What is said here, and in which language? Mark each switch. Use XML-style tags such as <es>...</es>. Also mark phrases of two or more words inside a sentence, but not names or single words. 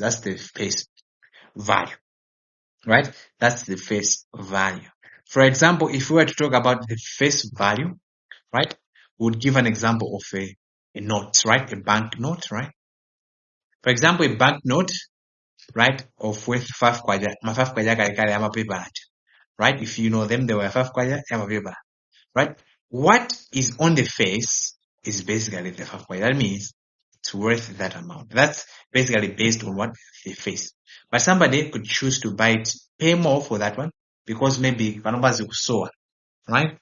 <en>That's the face value, right? That's the face value. For example, if we were to talk about the face value, right, we would give an example of a note, right? A bank note, right? For example, a bank note, right, of worth 5 kwaja,</en> <ny>ma 5 kwaja kale amapepa acho,</ny> <en>right? If you know them, they were 5</en> <ny>kwaja amapepa,</ny> <en>right? What is on the face is basically the 5 kwaja. That means it's worth that amount. That's basically based on what the face. But somebody could choose to buy it, pay more for that one, because maybe</en> <ny>Kanamba Zikusoa,</ny> <en>right?</en>